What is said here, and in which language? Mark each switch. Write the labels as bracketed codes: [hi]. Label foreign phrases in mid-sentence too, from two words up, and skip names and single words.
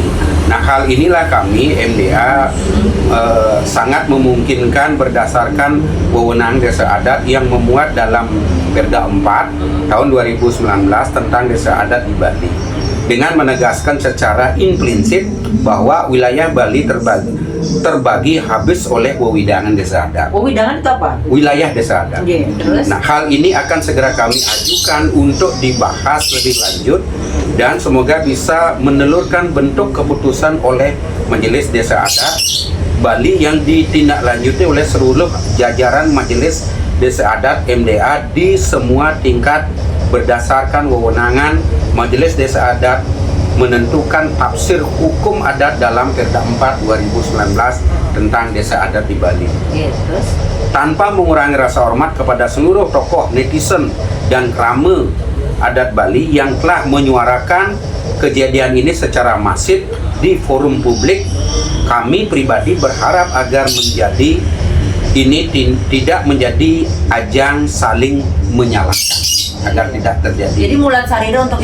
[id] Nah, hal inilah kami MDA sangat memungkinkan berdasarkan wewenang desa adat yang memuat dalam Perda 4 tahun 2019 tentang desa adat di Bali, dengan menegaskan secara implisit bahwa wilayah Bali terbagi habis oleh wewidangan desa adat. Wewidangan itu apa? Wilayah desa adat. Oke, terus? Nah, hal ini akan segera kami ajukan untuk dibahas lebih lanjut dan semoga bisa menelurkan bentuk keputusan oleh Majelis Desa Adat Bali yang ditindaklanjuti oleh seluruh jajaran Majelis Desa Adat MDA di semua tingkat berdasarkan wewenangan Majelis Desa Adat menentukan tafsir hukum adat dalam Perda 4 2019 tentang desa adat di Bali. Oke, terus? Tanpa mengurangi rasa hormat kepada seluruh tokoh netizen dan krama adat Bali yang telah menyuarakan kejadian ini secara masif di forum publik, kami pribadi berharap agar menjadi ini tidak menjadi ajang saling menyalahkan, agar tidak terjadi. Jadi Mulat Sarira untuk